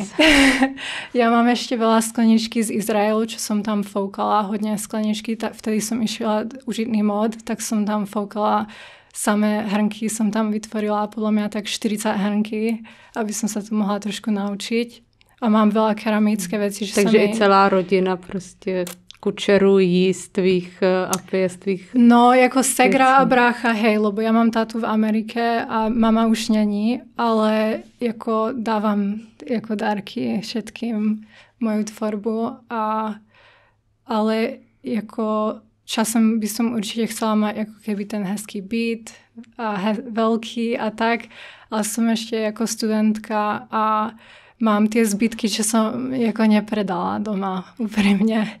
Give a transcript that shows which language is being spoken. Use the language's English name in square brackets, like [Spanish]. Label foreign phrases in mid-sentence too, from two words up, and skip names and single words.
[Slovak] Ja mám ešte veľa skleničky z Izraelu, čo som tam foukala, hodne skleničky, vtedy som išla užitný mod, tak som tam foukala samé hrnky, som tam vytvorila podľa mňa tak 40 hrnky, aby som sa to mohla trošku naučiť. A mám veľa keramické veci. [Czech] Takže i celá rodina prostě kučerují z tvých a pije z tvých... [Slovak] No, [Czech] jako segra a brácha, [Slovak] hej, lebo ja mám tátu v Amerike a mama [Czech] už není, [Slovak] ale jako dávam [Czech] jako dárky [Slovak] všetkým moju tvorbu, ale jako časem by som určite chcela mať ako keby ten [Czech] hezký byt [Slovak] a veľký a tak, ale som ešte jako studentka a mám tie zbytky, čo som jako nepredala doma úprimne.